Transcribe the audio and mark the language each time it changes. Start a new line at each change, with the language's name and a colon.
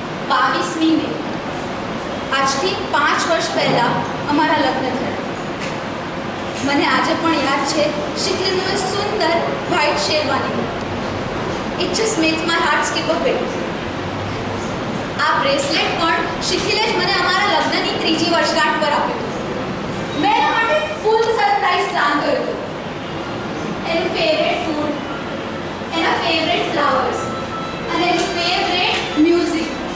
Gujarati: બાવીસમી મે, આજથી 5 વર્ષ પહેલા અમારા લગ્ન થયા. મને આજે પણ યાદ છે શિથિલનું સુંદર white sherwani.
English: It just makes my heart skip a bit.
Gujarati: આ બ્રેસલેટ પણ શિથિલે જ મને અમારા લગ્નની 3જી વર્ષગાંઠ પર આપ્યું. મેં એના માટે ફૂલ સરપ્રાઈઝ પ્લાન કર્યું હતું. એનું ફેવરેટ ફૂડ, એના ફેવરેટ ફ્લાવર્સ અને એનું ફેવરેટ મ્યુઝિક.